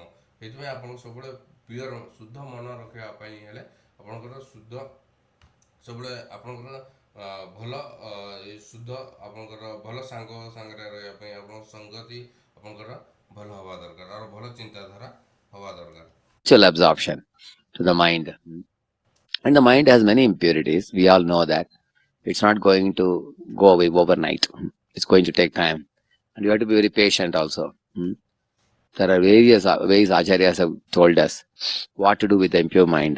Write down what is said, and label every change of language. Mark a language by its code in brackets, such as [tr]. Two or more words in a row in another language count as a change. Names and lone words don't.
[or] ସେଇଥିପାଇଁ ଆପଣଙ୍କୁ ସବୁବେଳେ ପିଓର ଶୁଦ୍ଧ ମନ ରଖିବା ପାଇଁ ହେଲେ ଆପଣଙ୍କର ଶୁଦ୍ଧ ସବୁବେଳେ ଆପଣଙ୍କର ଭଲ ଶୁଦ୍ଧ ଆପଣଙ୍କର ଭଲ ସାଙ୍ଗ ସାଙ୍ଗରେ ରହିବା ପାଇଁ ଆପଣଙ୍କ ସଙ୍ଗତି ଆପଣଙ୍କର ଭଲ ହେବା ଦରକାର, ଆଉ ଭଲ ଚିନ୍ତାଧାରା ହେବା ଦରକାର। [en] Absorption to the mind. And the mind has many impurities. We all know that. It's not going to go away overnight. It's going to take time. And you have to be very patient also. There are various ways Acharyas have told us what to do with the impure mind.